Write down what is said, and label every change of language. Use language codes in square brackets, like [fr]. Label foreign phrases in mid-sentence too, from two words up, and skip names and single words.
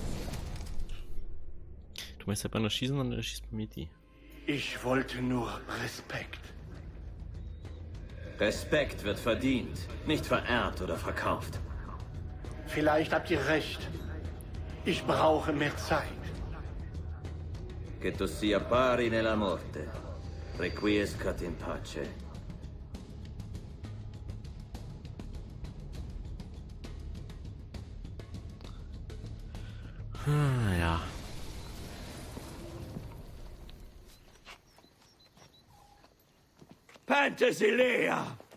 [de] Du meinst ja bei einer schießen und er schießt bei mir die. Ich wollte nur Respekt. Respekt wird verdient, nicht verehrt oder verkauft. Vielleicht habt ihr recht. Ich brauche mehr Zeit. [it] Che tu sia pari nella morte. [la] Requiescat in pace. [de] Ja. Penthesilea!